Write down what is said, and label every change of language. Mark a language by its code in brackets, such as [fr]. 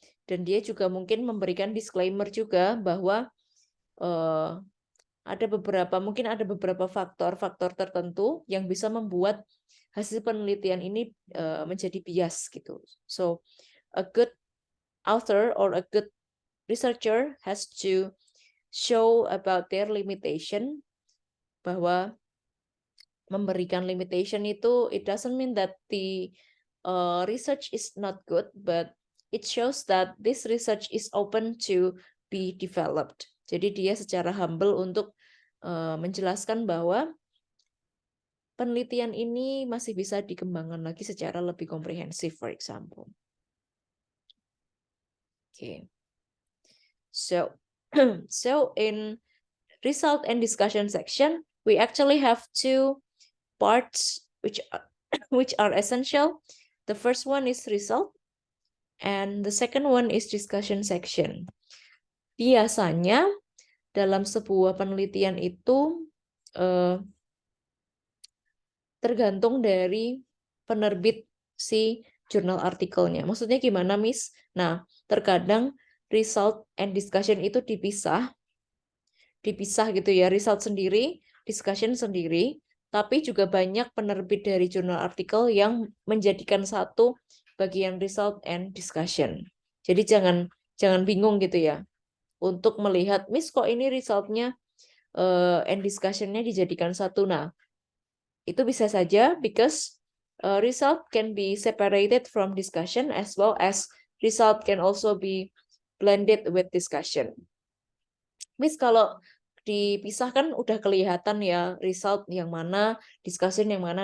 [id] Dan dia juga mungkin memberikan disclaimer juga bahwa ada beberapa faktor-faktor tertentu yang bisa membuat hasil penelitian ini menjadi bias gitu. [en] So a good author or a good researcher has to show about their limitation, [id] bahwa memberikan limitation itu [en] it doesn't mean that the research is not good, but it shows that this research is open to be developed. [id] Jadi dia secara humble untuk menjelaskan bahwa penelitian ini masih bisa dikembangkan lagi secara lebih komprehensif, [en] for example. Okay. So, so in result and discussion section, we actually have two parts which are essential. The first one is result, and the second one is discussion section. [id] Biasanya dalam sebuah penelitian itu tergantung dari penerbit si jurnal artikelnya. Maksudnya gimana, Miss? Nah, terkadang result and discussion itu dipisah gitu ya, result sendiri, discussion sendiri, tapi juga banyak penerbit dari jurnal artikel yang menjadikan satu bagian result and discussion. Jadi jangan bingung gitu ya untuk melihat, Miss kok ini resultnya and discussion-nya dijadikan satu. Nah, itu bisa saja [en] because result can be separated from discussion as well as result can also be blended with discussion. [id] Miss, kalau dipisahkan udah kelihatan ya result yang mana, discussion yang mana.